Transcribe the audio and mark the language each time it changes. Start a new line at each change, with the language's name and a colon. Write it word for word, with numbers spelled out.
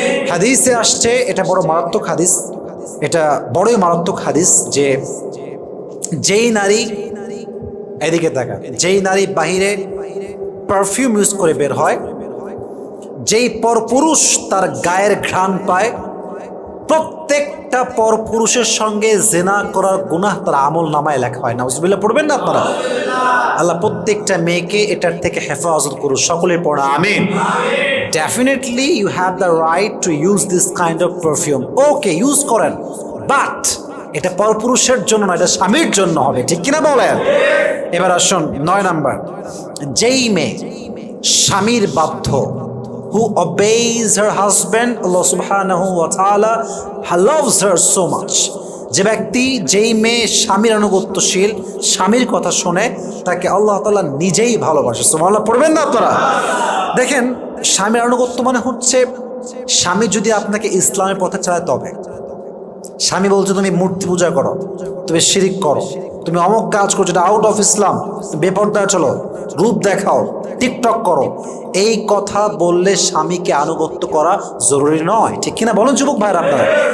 Bangla: হাদিসে আসছে, এটা বড় মারাত্মক হাদিস, এটা বড়ই মারাত্মক হাদিস, যে যেই নারী, এদিকে তাকান, যেই নারী বাহিরে পারফিউম ইউজ করে বের হয়, যেই পরপুরুষ তার গায়ের ঘ্রাণ পায়, প্রত্যেকটা পরপুরুষের সঙ্গে জেনা করার গুনাহ তার আমল নামায় লেখা হয় না। নাউজুবিল্লাহ পড়বেন না আপনারা? আল্লাহ প্রত্যেকটা মেয়েকে এটার থেকে হেফাজত করুন, সকলের পড়া আমিন।
English: definitely you have the right to use this kind of perfume,
Bangla: okay use করেন, বাট এটা পরপুরুষের জন্য না, এটা স্বামীর জন্য হবে, ঠিক কিনা বলেন? এবার আসুন নয় নাম্বার, যেই মেয়ে স্বামীর বাধ্য,
English: who obeys her husband, Allah subhanahu wa ta'ala loves her so much.
Bangla: যে ব্যক্তি, যেই মেয়ে স্বামীর অনুগত্যশীল, স্বামীর কথা শোনে, তাকে আল্লাহ তাআলা নিজেই ভালোবাসে। সুবহানাল্লাহ পড়বেন না আপনারা? দেখেন, স্বামীর অনুগত্য মানে হচ্ছে স্বামী যদি আপনাকে ইসলামের পথে চালায়, তবে স্বামী বলছে তুমি মূর্তি পূজা করো, তুমি শিরিক করো, তুমি অমুক কাজ করছো এটা আউট অফ ইসলাম, বেপরদায় চলো, রূপ দেখাও, টিকটক করো, এই কথা বললে স্বামীকে আনুগত্য করা জরুরি নয়, ঠিক কিনা বলুন যুবক ভাইয়ের আপনারা?